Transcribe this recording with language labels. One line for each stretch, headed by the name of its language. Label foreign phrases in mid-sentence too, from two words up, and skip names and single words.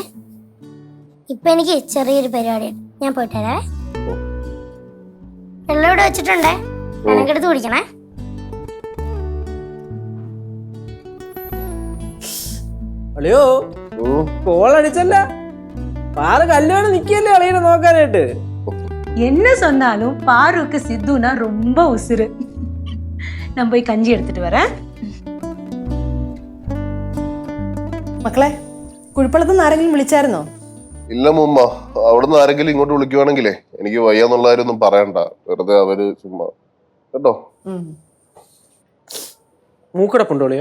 Malayalam: ഇപ്പൊ എനിക്ക് ചെറിയൊരു പരിപാടിയുണ്ട്, ഞാൻ പോയിട്ട് വരാവേ. വെള്ളം ഇവിടെ വെച്ചിട്ടുണ്ടേ, എനിക്കെടുത്ത് കുടിക്കണേ. അളിയോ കോൾ അടിച്ചല്ല, പാറ് കല്യാണം നിക്കല്ലേ അളിയനെ നോക്കാനായിട്ട്.
Tamil: என்ன சொன்னாலும் பாருக்கு சித்துனா ரொம்ப உசுரு. நான் போய் கஞ்சி எடுத்துட்டு வரேன்.
Malayalam: മക്കളെ, കുഴിപ്പള്ളത്തുനിന്ന് ആരെങ്കിലും വിളിച്ചായിരുന്നോ? ഇല്ല മുമ്മ, അവിടുന്ന് ആരെങ്കിലും ഇങ്ങോട്ട് വിളിക്കുവാണെങ്കിലേ എനിക്ക് വയ്യാന്നുള്ള കാര്യമൊന്നും പറയണ്ട. വെറുതെ അവര് ചുമ്മാ കേട്ടോ. മൂക്കടപ്പുണ്ടോ അളിയോ?